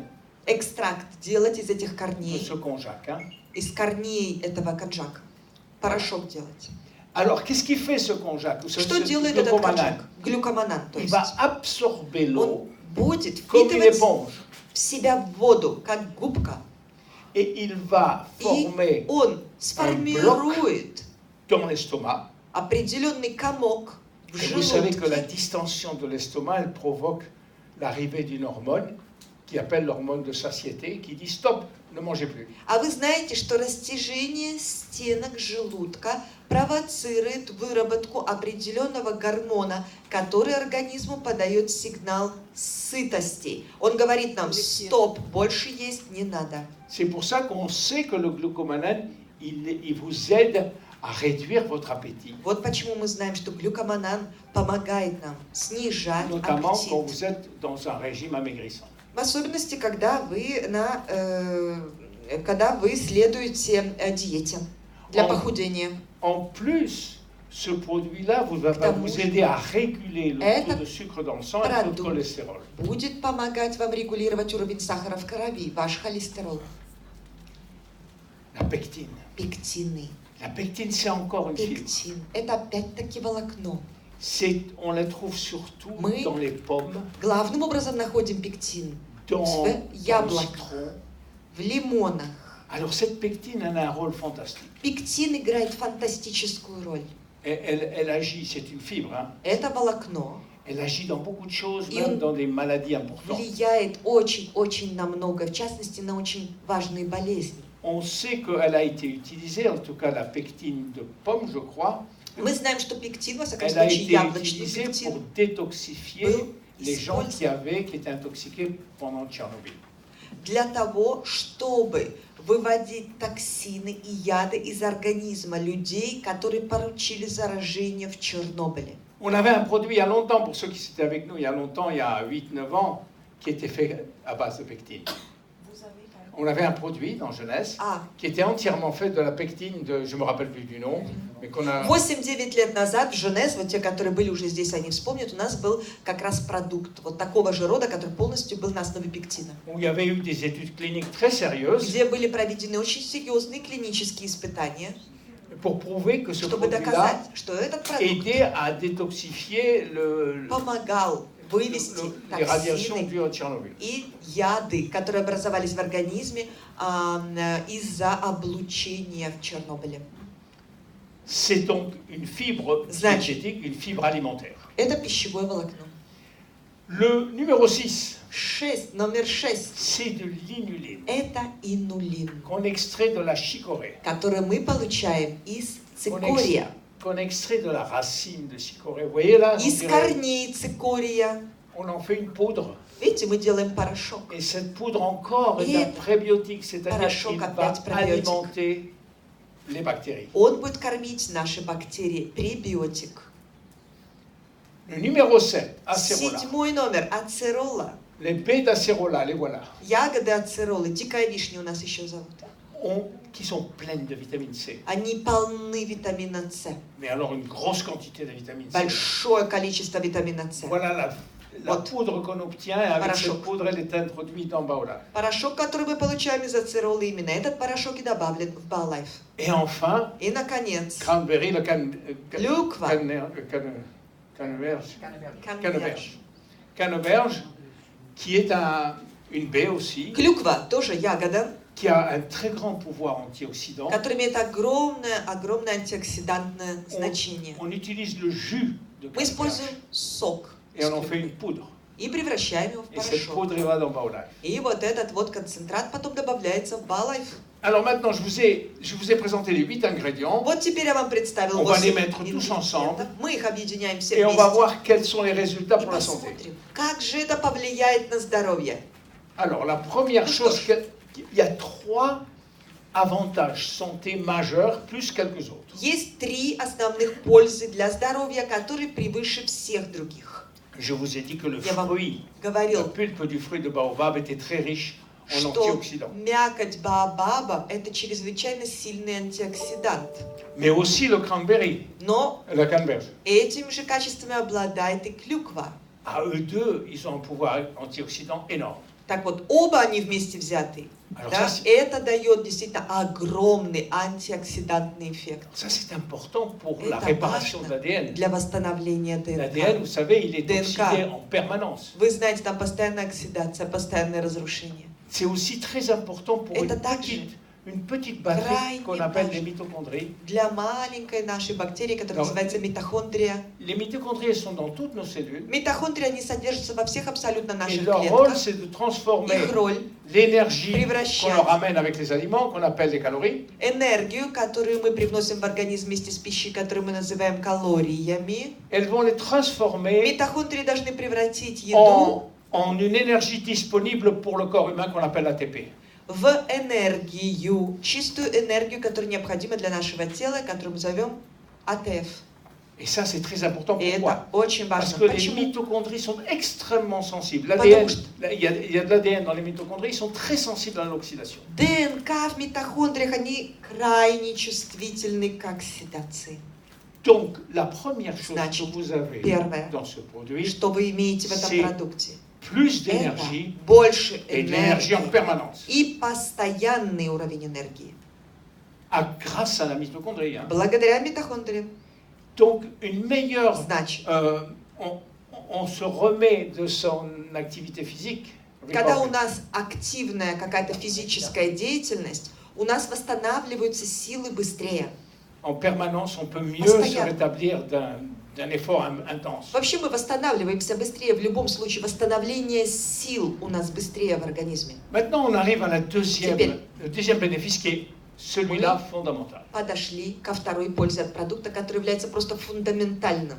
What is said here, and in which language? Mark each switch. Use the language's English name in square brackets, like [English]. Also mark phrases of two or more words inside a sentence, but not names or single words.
[Russian] экстракт, делать из этих [French] de [Russian] корней, [French] ce konjac. Hein. [Russian] из корней этого конжака, порошок делать. [French] Alors, qu'est-ce qui fait ce konjac? Vous savez, [Russian] Что [French] ce [Russian] делает этот [French] glucomanane. [Russian] конжак? Глюкоманан, то [French] Il [Russian] есть. [French] va absorber l'eau [Russian] Он будет [French] comme une [Russian] впитывать [French] éponge. [Russian] в себя воду, как губка. [French] Et il va [Russian] И [French] former [Russian] он сформирует [French] dans l'estomac. [Russian] определенный комок в [French] Et vous savez que la [Russian] желудке. [French] distension de l'estomac, elle provoque l'arrivée d'une hormone qui appelle l'hormone de satiété, qui dit stop, ne mangez plus. [Russian] А вы знаете, что растяжение стенок желудка провоцирует выработку определенного гормона, который организму подает сигнал сытости. Он говорит нам, стоп, больше есть не надо. [French] C'est pour ça qu'on sait que le glucomanane, il vous aide à réduire votre appétit. [Russian] Вот почему мы знаем, что глюкоманан помогает нам снижать [French] Notamment quand [Russian] аппетит. [French] vous êtes dans un régime amaigrissant. [Russian] В особенности, когда вы следуете диете для Он- похудения. [French] En plus, ce produit-là va [Russian] Потому [French] vous [Russian] что [French] aider à réguler le taux [Russian] этот [French] de sucre dans le sang et le taux de [Russian] продукт [French] cholestérol. [Russian] будет помогать вам регулировать уровень сахара в крови, ваш холестерол. [French] La pectine. [Russian] Пектины. [French] La pectine, c'est encore une fibre. [Russian] Пектин. Это опять-таки волокно. [French] On la trouve surtout [Russian] Мы [French] dans les pommes, [Russian] главным образом находим пектин [French] dans [Russian] в [French] le [Russian] яблоках, [French] citron. [Russian] в лимонах. [French] Alors cette pectine, elle a un rôle fantastique. [Russian] Пектин играет фантастическую роль. [French] Elle agit, c'est une fibre, hein. [Russian] Это волокно [French] Elle agit dans beaucoup de choses, Et même on- dans des maladies importantes. [Russian] влияет очень-очень на много, в частности, на очень важные болезни. [French] On sait qu'elle a été utilisée, en tout cas la pectine de pomme, je crois, [Russian] Мы знаем, что пектин, во всяком [French] elle a [Russian] случае, [French] été [Russian] яблочный [French] utilisée pour [Russian] пектин, [French] détoxifier [Russian] был [French] les gens [Russian] использован [French] qui étaient intoxiqués pendant Tchernobyl. [Russian] для того, чтобы выводить токсины и яды из организма людей, которые получили заражение в Чернобыле. [French] On avait un produit il y a longtemps, pour ceux qui étaient avec nous il y a longtemps, il y a 8-9 ans, qui était fait à base de pectine. On avait un produit dans Jeunesse [Russian] А, [French] qui était entièrement fait de la pectine de, je me rappelle plus du nom, mais qu'on a... [Russian] 8-9 лет назад в Женес, вот те, которые были уже здесь, они вспомнят, у нас был как раз продукт вот такого же рода, который полностью был на основе пектина. [French] Où il y avait eu des études cliniques très sérieuses [Russian] Где были проведены очень серьезные клинические испытания, [French] pour prouver que ce [Russian] чтобы [French] produit-là [Russian] доказать, что этот продукт [French] aidait à détoxifier [Russian] помогал вывести [French] les radiations [Russian] токсины [French] dues à Tchernobyl. [Russian] и яды, которые образовались в организме из-за облучения в Чернобыле. [French] C'est donc une fibre [Russian] Значит, [French] diététique, une fibre alimentaire. [Russian] это пищевое волокно. [French] Le numéro 6, [Russian] Номер 6. [French] c'est de l'inuline [Russian] Это инулин, [French] qu'on extrait de la chicorée, [Russian] который мы получаем из цикория, [French] qu'on extrait de la racine de chicorée. Vous voyez là, [Russian] из корней цикория. [French] on en fait une poudre. [Russian] Видите, мы делаем порошок. [French] Et cette poudre encore est Et un prébiotique, c'est-à-dire [Russian] порошок [French] qu'il va [Russian] опять пробиотик. [French] alimenter les bactéries. [Russian] Он будет кормить наши бактерии, пребиотик. [French] Le numéro 7, acérola. [Russian] 7 номер, ацерола. [French] Les baies d'acérola, les voilà, [Russian] Ягоды ацеролы, дикая вишня у нас еще зовут. [French] qui sont pleines de vitamine C. [Russian] Они полны витамина С. [French] Mais alors une grosse quantité de vitamine C. [Russian] Большое количество витамина С. [French] Voilà la [Russian] Вот. [French] poudre qu'on obtient, et avec [Russian] Порошок. [French] cette poudre, elle est introduite en baola. [Russian] Порошок, который мы получаем из ацеролы, именно этот порошок и добавлен в Баолайф. [French] Et enfin, [Russian] И, наконец, [French] cranberry, le [Russian] клюква. [French] canneberge. Canneberge, qui est une baie aussi, [Russian] Клюква тоже ягода, [French] qui a un très grand pouvoir antioxydant. [Russian] которая имеет огромное антиоксидантное значение. [French] On utilise le jus de [Russian] Мы используем [French] canneberge [Russian] сок [French] et on en fait une poudre. [Russian] и превращаем его в [French] Et cette [Russian] порошок. [French] poudre elle va dans Baolife. [Russian] И вот этот вот концентрат потом добавляется в Баолайф. [French] Alors maintenant, je vous ai présenté les 8 ingrédients [Russian] Вот теперь я вам представил [French] On va les [Russian] 8 [French] mettre tous ensemble. [Russian] ингредиентов. Мы их объединяем все [French] et on va [Russian] вместе. [French] voir quels sont les résultats [Russian] И [French] pour la santé. [Russian] посмотрим, как же это повлияет на здоровье. [French] Alors, la première [Russian] Ну [French] chose, [Russian] что ж. [French] il y a 3 avantages santé majeurs, plus quelques autres. [Russian] Есть 3 основных пользы для здоровья, которые превыше всех других. [French] Je vous ai dit que le [Russian] Я вам [French] fruit, la [Russian] говорил, [French] pulpe du fruit de baobab était très riche en [Russian] что [French] antioxydants. [Russian] мякоть баобаба – это чрезвычайно сильный антиоксидант. [French] Mais aussi le cranberry, [Russian] Но [French] la canneberge. [Russian] этими же качествами обладает и клюква. [French] À eux deux, ils ont un pouvoir antioxydant énorme. [Russian] Так вот, оба они вместе взяты. [French] Alors [Russian] Да, [French] ça, [Russian] это дает действительно огромный антиоксидантный эффект. [French] ça, c'est important pour [Russian] Это [French] la réparation de [Russian] важно [French] l'ADN. [Russian] для восстановления [French] L'ADN, vous [Russian] ДНК. [French] savez, il est [Russian] DNK. [French] oxydé en permanence. [Russian] Вы знаете, там постоянная оксидация, постоянное разрушение. [French] C'est aussi très important pour [Russian] Это также [French] une petite batterie [Russian] крайне [French] qu'on appelle [Russian] важно [French] les mitochondries. [Russian] для маленькой нашей бактерии, которая Да. называется митохондрия. [French] Les mitochondries elles sont dans toutes nos cellules. [Russian] Митохондрии, они содержатся во всех абсолютно [French] Et [Russian] наших [French] leur rôle, [Russian] клетках. [French] c'est de transformer [Russian] Их роль [French] l'énergie [Russian] превращать [French] qu'on leur amène avec les aliments, qu'on appelle les calories, [Russian] энергию, которую мы привносим в организм вместе с пищей, которую мы называем калориями. [French] elles vont les transformer [Russian] Митохондрии должны превратить еду [French] en une énergie disponible pour le corps humain qu'on appelle ATP. [Russian] в энергию, чистую энергию, которая необходима для нашего тела, которую мы зовем АТФ. [French] Et ça, c'est très important. [Russian] И [French] Pourquoi? [Russian] это очень [French] Parce [Russian] важно. [French] que les [Russian] Почему? [French] mitochondries sont extrêmement sensibles. [Russian] Потому [French] L'ADN, [Russian] что- [French] il y a de l'ADN dans les mitochondries, ils sont très sensibles à l'oxydation. [Russian] ДНК в митохондриях, они крайне чувствительны к оксидации. [French] Donc, la première chose [Russian] Значит, [French] que vous avez [Russian] первое, [French] dans ce produit, [Russian] что вы имеете в этом [French] c'est [Russian] продукте, [French] plus [Russian] это [French] d'énergie [Russian] больше [French] et de l'énergie en [Russian] энергии [French] permanence. [Russian] и постоянный уровень энергии. [French] Grâce à la mitochondrie. Hein. [Russian] Благодаря митохондриям. [French] Donc, une meilleure... [Russian] Значит, [French] on se remet de son activité physique. [Russian] когда у нас активная какая-то физическая деятельность, у нас восстанавливаются силы быстрее. [French] En permanence, on peut mieux se rétablir d'un effort intense. [Russian] Вообще мы восстанавливаемся быстрее. В любом случае, восстановление сил у нас быстрее в организме. [French] Maintenant, on arrive à le deuxième bénéfice qui est celui-là fondamental. [Russian] Подошли ко второй пользе от продукта, который является просто фундаментальным.